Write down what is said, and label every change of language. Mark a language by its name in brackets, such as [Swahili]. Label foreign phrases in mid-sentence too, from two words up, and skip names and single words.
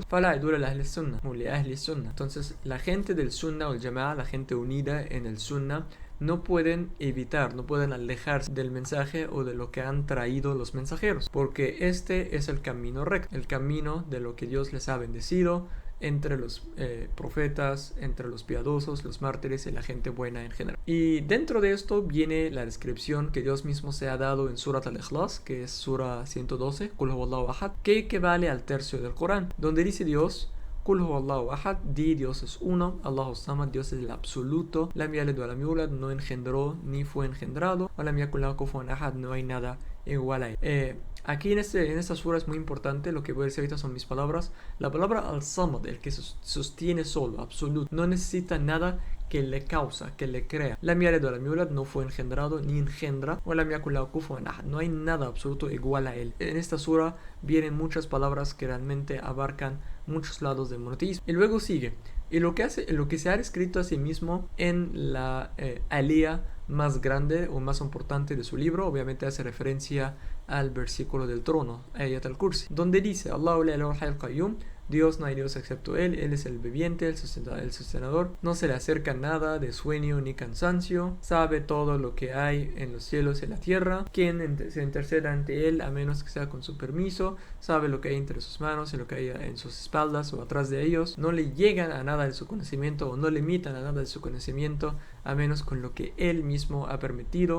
[Spanish] Entonces la gente del Sunnah o el Jama'a, la gente unida en el Sunnah, no pueden evitar, no pueden alejarse del mensaje o de lo que han traído los mensajeros, porque este es el camino recto, el camino de lo que Dios les ha bendecido entre los profetas, entre los piadosos, los mártires y la gente buena en general. Y dentro de esto viene la descripción que Dios mismo se ha dado en Surat al-Ikhlas, que es Sura 112, [Arabic] قل هو الله أحد, [Spanish] que equivale al tercio del Corán, donde dice Dios: [Arabic] قل هو الله أحد, [Spanish] di Dios es uno, [Arabic] الله صمد, [Spanish] Dios es el absoluto, [Arabic] لم يلد ولم يولد, [Spanish] no engendró ni fue engendrado, [Arabic] ولم يكن له كفوا أحد, [Spanish] no hay nada igual a él. Aquí en esta sura es muy importante, lo que voy a decir ahorita son mis palabras. La palabra al-samad, el que sostiene solo, absoluto, no necesita nada que le causa, que le crea. [Arabic] لم يلد ولم يولد, [Spanish] no fue engendrado ni engendra, [Arabic] ولم يكن له كفوا أحد, [Spanish] no hay nada absoluto igual a él. En esta sura vienen muchas palabras que realmente abarcan muchos lados del monoteísmo. Y luego sigue, y lo que se ha escrito a sí mismo en la alía más grande o más importante de su libro, obviamente hace referencia al versículo del trono, Ayat al-Kursi, donde dice: [Arabic] الله لا إله إلا القيوم, [Spanish] Dios, no hay Dios excepto Él, Él es el viviente, el sostenedor, no se le acerca nada de sueño ni cansancio, sabe todo lo que hay en los cielos y en la tierra, quien se interceda ante Él a menos que sea con su permiso, sabe lo que hay entre sus manos y lo que hay en sus espaldas o atrás de ellos, no le llegan a nada de su conocimiento o no le limitan a nada de su conocimiento a menos con lo que Él mismo ha permitido.